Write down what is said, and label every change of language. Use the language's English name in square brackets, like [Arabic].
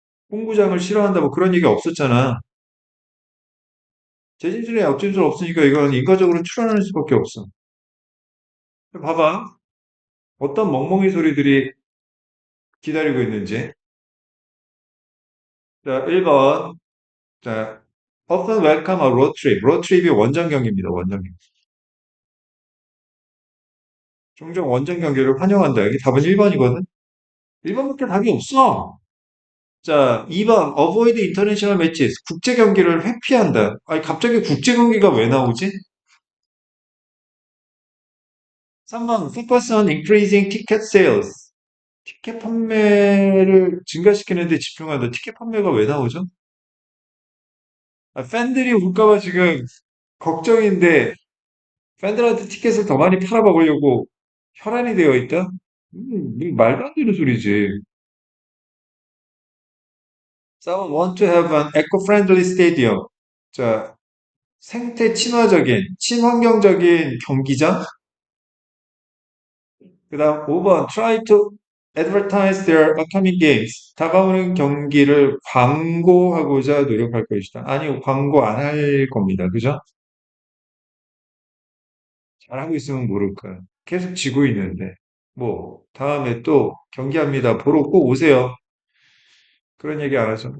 [Korean] 홈구장을 싫어한다 뭐 그런 얘기 없었잖아. 재진수는 역진수 없으니까 이건 인과적으로 출현할 수밖에 없어. 봐봐. 어떤 멍멍이 소리들이 기다리고 있는지. 자, 1번. [English] 자, often welcome a road trip. [Korean] road trip이 원정 경기입니다. 원정 경기. 종종 원정 경기를 환영한다. 여기 답은 1번이거든. 1번밖에 답이 없어. 자, 2번 [English] avoid international matches. [Korean] 국제 경기를 회피한다. 아니 갑자기 국제 경기가 왜 나오지? [English] 3번 focus on increasing ticket sales. [Korean] 티켓 판매를 증가시키는 데 집중한다. 티켓 판매가 왜 나오죠? 팬들이 올까봐 지금 걱정인데 팬들한테 티켓을 더 많이 팔아먹으려고 혈안이 되어 있다? 이거 말도 안 되는 소리지. [English] Someone want to have an eco-friendly stadium. [Korean] 자, 생태 친화적인, 친환경적인 경기장. 그 다음 [English] 5번 try to advertise their upcoming games. [Korean] 다가오는 경기를 광고하고자 노력할 것이다. 아니, 광고 안 할 겁니다. 그죠? 잘하고 있으면 모를까. 계속 지고 있는데. 뭐, 다음에 또 경기합니다. 보러 꼭 오세요. 그런 얘기 안 하죠.